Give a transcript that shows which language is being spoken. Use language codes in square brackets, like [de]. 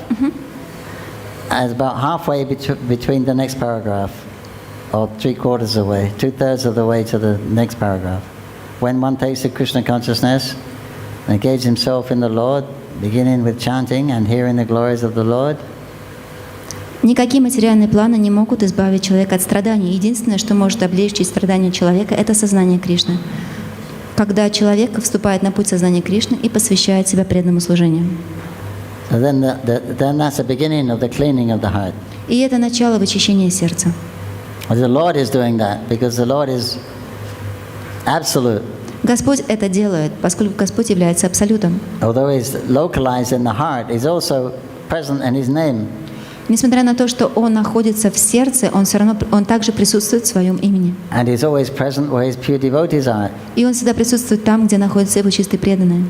[en] Mm-hmm. as about halfway between the next paragraph, or 3/4 away, 2/3 of the way to the next paragraph. When one takes the Krishna consciousness and engages himself in the Lord, beginning with chanting and hearing the glories of the Lord, [ru] Никакие материальные планы не могут избавить человека от страданий. Единственное, что может облегчить страдания человека, это сознание Кришны. Когда человек вступает на путь сознания Кришны и посвящает себя преданному служению. [en] so then that's the beginning of the cleaning of the heart. [ru] И это начало вычищения сердца. [en] The Lord is doing that because the Lord is absolute. [ru] Господь это делает, поскольку Господь является абсолютом. [en] Although He's localized in the heart, He's also present in His name. [ru] Несмотря на то, что Он находится в сердце, Он также присутствует в своем имени. [en] And He's always present where His pure devotees are. [ru] И Он всегда присутствует там, где находятся Его чистые преданные.